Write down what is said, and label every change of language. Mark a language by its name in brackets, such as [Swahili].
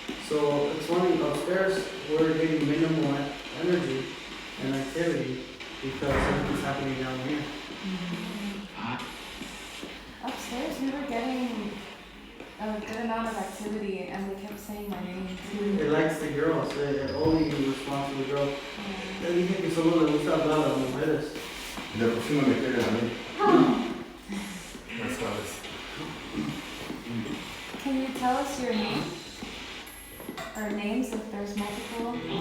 [English] So it's funny, upstairs we're getting minimal energy and activity because everything's happening down here. Upstairs, we were getting a good amount of activity, and they kept saying my name too. It likes the girls. It only responds to the girl. [Spanish] Le dije que solo le gusta hablar a las mujeres. Y la próxima me quieren a mí. Ya sabes. [English] Can you tell us your name? Or names if there's multiple?